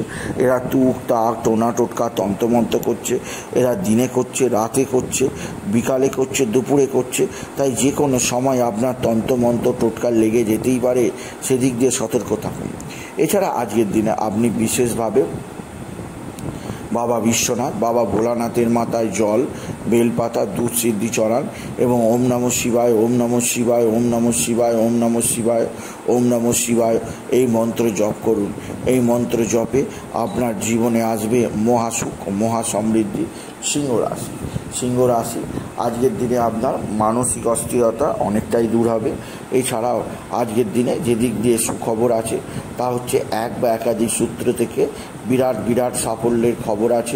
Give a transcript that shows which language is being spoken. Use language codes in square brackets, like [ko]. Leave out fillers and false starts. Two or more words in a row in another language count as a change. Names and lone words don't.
[bn] এরা তুক তাক টোনা টোটকা তন্ত্রমন্ত্র করছে, এরা দিনে করছে, রাতে করছে, বিকালে করছে, দুপুরে করছে। তাই যে কোনো সময় আপনার তন্ত্রমন্ত্র টোটকা লেগে যেতেই পারে, সেদিক দিয়ে সতর্ক থাকুন। এছাড়া আজকের দিনে আপনি বিশেষভাবে বাবা বিশ্বনাথ, বাবা ভোলানাথের মাথায় জল, বেলপাতা, দুধ সিদ্ধি চড়ান এবং [sa] ওম নমঃ শিবায়, ওম নমঃ শিবায়, ওম নমঃ শিবায়, ওম নমঃ শিবায়, ওম নমঃ শিবায় [bn] এই মন্ত্র জপ করুন। এই মন্ত্র জপে আপনার জীবনে আসবে মহাসুখ, মহা সমৃদ্ধি। সিংহ রাশি, সিংহ রাশি আজকের দিনে আপনার মানসিক অস্থিরতা অনেকটাই দূর হবে। এছাড়াও আজকের দিনে যে দিক দিয়ে সুখবর আছে তা হচ্ছে এক বা একাধিক সূত্র থেকে বিরাট বিরাট সাফল্যের খবর আছে।